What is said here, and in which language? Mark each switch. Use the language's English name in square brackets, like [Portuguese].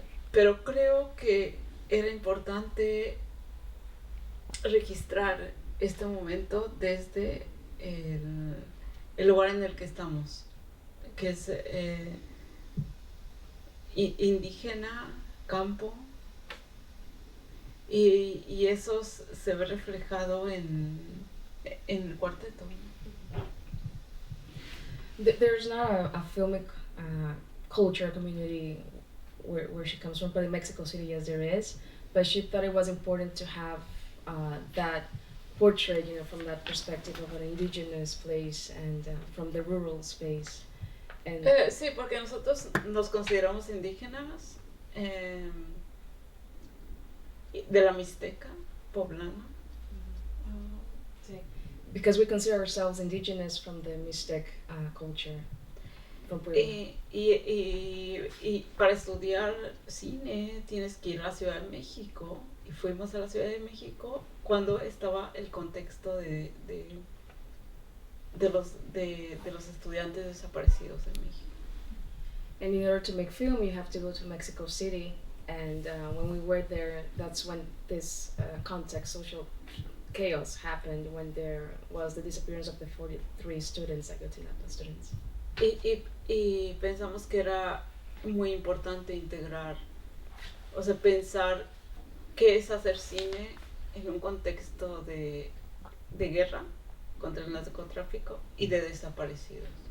[Spanish] Pero creo que era importante registrar este momento desde el lugar en el que estamos, que es indígena, campo, y eso se ve reflejado en el cuarteto. [English] There's not a filmic culture community where she comes from, but in Mexico City, yes, there is. But she thought it was important to have that portrait, from that perspective of an indigenous place and from the rural space. And [Spanish] Sí, porque nosotros nos consideramos indígenas de la Mixteca poblana. [English] because we consider ourselves indigenous from the Mixtec culture. From Puebla. [Spanish] Y para estudiar cine tienes que ir a la Ciudad de México. Y fuimos a la Ciudad de México cuando estaba el contexto de los estudiantes desaparecidos en México. [English] And in order to make film, you have to go to Mexico City. And when we were there, that's when this context, social chaos happened, when there was the disappearance of the 43 students, Ayotzinapa students. [Spanish] Y pensamos que era muy importante integrar, o sea, pensar qué es hacer cine en un contexto de guerra contra el narcotráfico y de desaparecidos.